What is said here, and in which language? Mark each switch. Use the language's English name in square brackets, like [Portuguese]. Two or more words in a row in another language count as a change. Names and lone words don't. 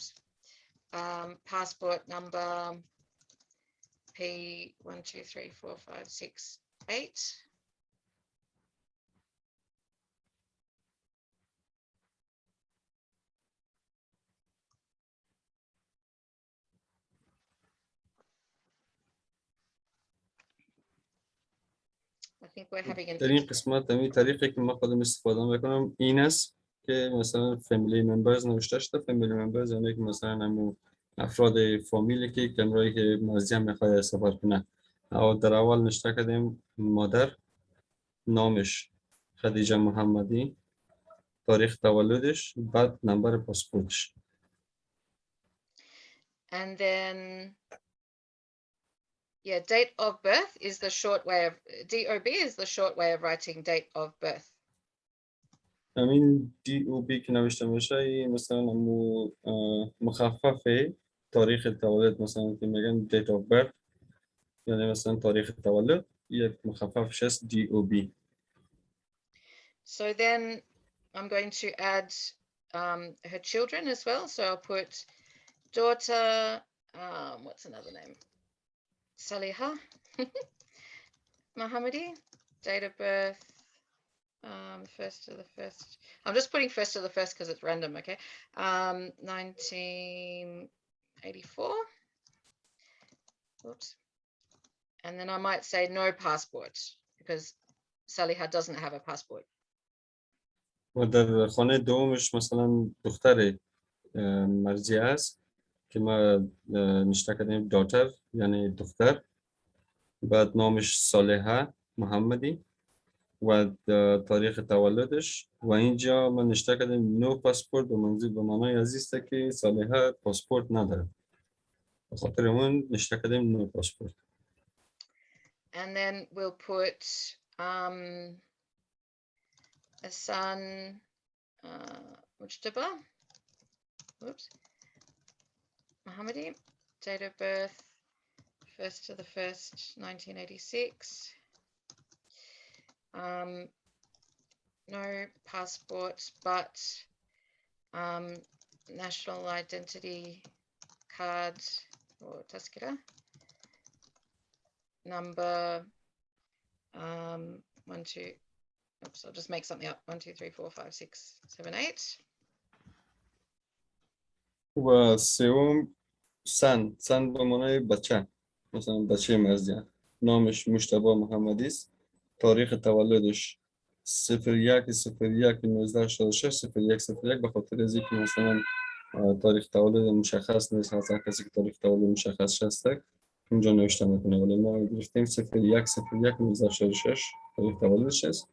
[English] Passport number P123456 I think we're having an... [Persian] در این قسمت همین طریقی که ما خودم استفاده میکنم این است که مثلا [English] family members [Persian] نوشته شده. [English] family members [Persian] یعنی که مثلا همون افراد فامیلی که کنارای مرجع میخواد سفر کنه. در اول نوشته کردیم مادر، نامش خدیجه محمدی، تاریخ تولدش، بعد نمبر پاسپورتش. [English] And then yeah, date of birth is the short way of... DOB is the short way of writing date of birth. [Persian] همین DOB که نوشته میشه مثلا مخففه تاریخ تولد، مثلا که میگن [English] date of birth [Persian] یعنی مثلا تاریخ تولد، یک مخففش است DOB. [English] So then I'm going to add her children as well. So I'll put daughter, what's another name? Saliha Mohammadi, date of birth, first to the first. I'm just putting first to the first because it's random, okay? 1984. Oops. And then I might say no passport because Saliha doesn't have a passport. [Persian] و در خانه دومش مثلا دختر مرجع است که ما نشته کردیم داتر یعنی دختر، بعد نامش صالحه محمدی و تاریخ تولدش، و اینجا ما نشته کردیم [English] no passport, [Persian] و منظور به معنای عزیزه که صالحه پاسپورت نداره، به خاطر اون نشته کردیم [English] no passport. And then we'll put a son, Mujtaba, oops, Mohammadi, date of birth, first to the first, 1986. No passport, but national identity card or taskira number 1, 2. Oops, I'll just make something up. 1, 2, 3, 4, 5, 6, 7, 8. [Persian] و سوم سن به معنای بچه، مثلا بچه مرجع، نامش مجتبی محمدی است، تاریخ تولدش 0101 1966 0101 به خاطر از اینکه مثلا تاریخ تولد مشخص نیست، هر کسی که تاریخ تولد مشخص هسته اونجا نوشته میکنه، ولی ما گرفتیم 0101 1966 تاریخ تولدش است.